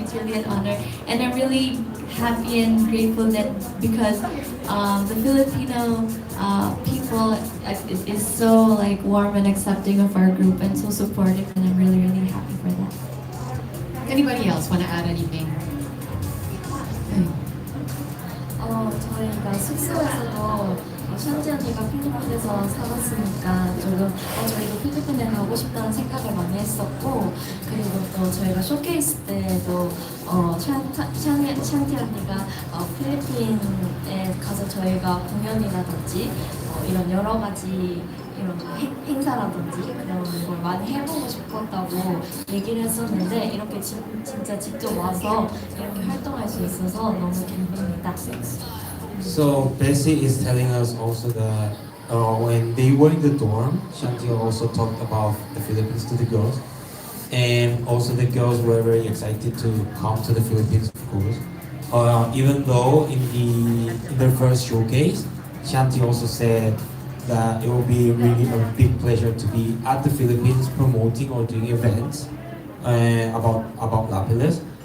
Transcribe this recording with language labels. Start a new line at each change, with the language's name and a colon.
English: It's really an honor, and I'm really happy and grateful that because the Filipino people is so warm and accepting of our group and so supportive, and I'm really, really happy for that. Anybody else want to add anything?
Korean: 저희가 숙소에서도 샨지 언니가 필리핀에서 살았으니까 조금 저희도 필리핀에 가고 싶다는 생각을 많이 했었고, 그리고 또 저희가 쇼케이스 때도 샨티 언니가 필리핀에 가서 저희가 공연이라든지 이런 여러 가지 이런 행사라든지 그런 걸 많이 해보고 싶었다고 얘기를 했었는데 이렇게 진짜 직접 와서 이렇게 활동할 수 있어서 너무 기쁩니다.
English: So Bessie is telling us also that when they were in the dorm, Shanti also talked about the Philippines to the girls, and also the girls were very excited to come to the Philippines, of course. Even though in their first showcase, Shanti also said that it will be really a big pleasure to be at the Philippines promoting or doing events about Lapillus.